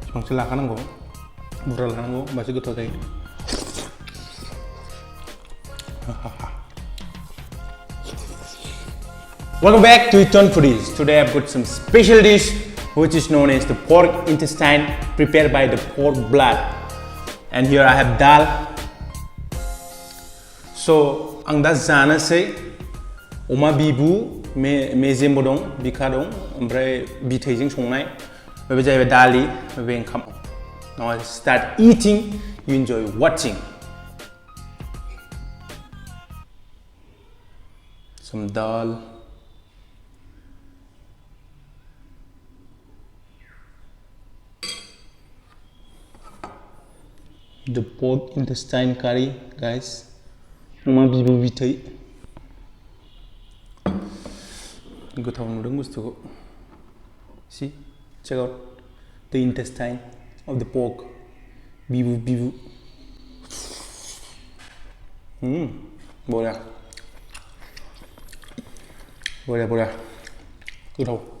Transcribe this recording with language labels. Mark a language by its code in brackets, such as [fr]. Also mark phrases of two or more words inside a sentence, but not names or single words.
[brx] बिसिबांसो लाखानांगौ बुरजा लानांगौ होमबासो गोथाव जायो [en] Welcome back to Eton Foodies. Today I've got some special dish which is known as the pork intestine prepared by the pork blood. And here I have dal. So [brx] आं दा जानोसै अमा बिबु मेजेमबो दं बिखा दं ओमफ्राय बिथैजों संनाय बे जाहैबाय दालि बे ओंखाम [en] Now I start eating, you enjoy watching. Some dal. The pork intestine curry, guys. [brx] अमा बिबु बिथै गोथाव नुदों बुस्थुखौ [en] See, check out the intestine of the pork. [brx] Bibu. Bora. Goodhow.